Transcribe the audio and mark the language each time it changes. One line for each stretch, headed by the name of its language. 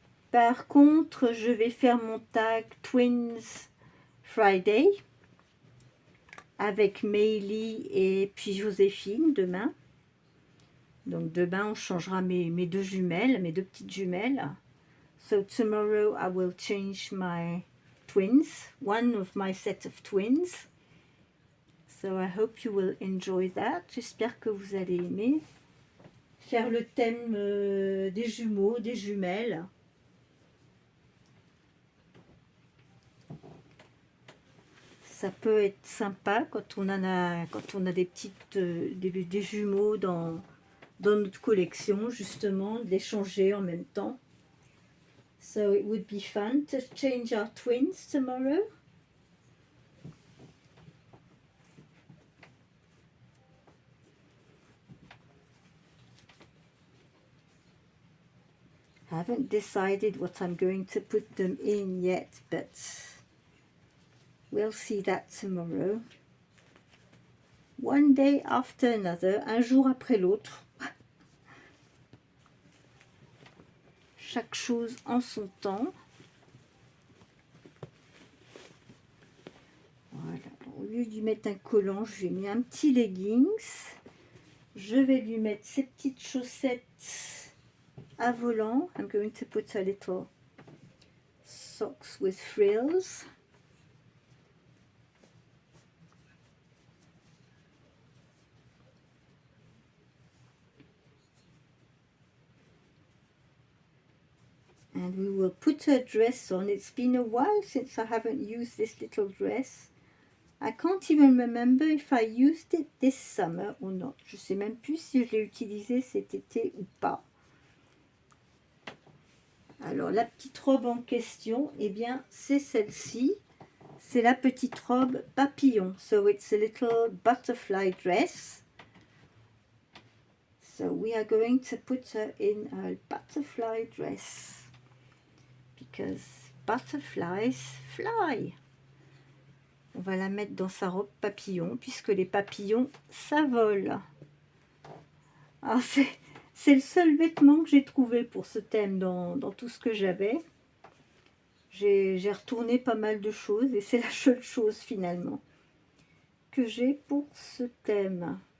French: Par contre, je vais faire mon tag Twins Friday avec Meili et puis Joséphine demain. Donc demain, on changera mes deux jumelles, mes deux petites jumelles.
English: So tomorrow, I will change my twins, one of my set of twins. So I hope you will enjoy that.
French: J'espère que vous allez aimer faire le thème des jumeaux, des jumelles. Ça peut être sympa quand on a des petites des jumeaux dans notre collection, justement, de les changer en même temps.
English: So it would be fun to change our twins tomorrow. I haven't decided what I'm going to put them in yet, but we'll see that tomorrow. One day after another,
French: un jour après l'autre. Chaque chose en son temps. Voilà. Au lieu de lui mettre un collant, je lui ai mis un petit leggings. Je vais lui mettre ces petites chaussettes à volant.
English: I'm going to put a little socks with frills. And we will put her dress on. It's been a while since I haven't used this little dress. I can't even remember if I used it this summer or not.
French: Je sais même plus si je l'ai utilisé cet été ou pas. Alors, la petite robe en question, eh bien, c'est celle-ci. C'est la petite robe papillon.
English: So, it's a little butterfly dress. So, we are going to put her in a butterfly dress. Because butterflies fly.
French: On va la mettre dans sa robe papillon, puisque les papillons, ça vole. Alors, c'est le seul vêtement que j'ai trouvé pour ce thème dans tout ce que j'avais. J'ai retourné pas mal de choses, et c'est la seule chose, finalement, que j'ai pour ce thème.